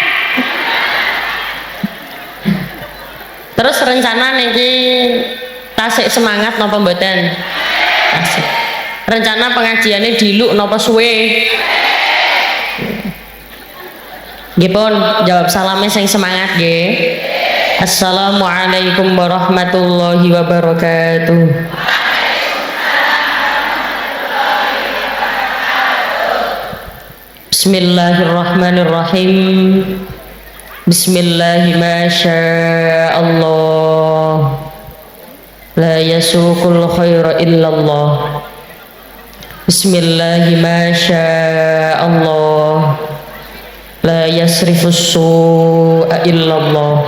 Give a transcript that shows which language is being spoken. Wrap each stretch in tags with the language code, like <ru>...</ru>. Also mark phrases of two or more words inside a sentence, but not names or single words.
<jv>Terus rencana niki tasik semangat napa mboten? Tasik. Rencana pengajiannya diluk napa suwe? Nggih pun jawab salame sing semangat nggih.</jv> <ar>السلام عليكم ورحمة الله وبركاته. بسم الله الرحمن الرحيم. بسم الله ما شاء الله. لا يسوق الخير إلا الله. بسم الله ما شاء الله. لا يصرف السوء إلا الله.</ar>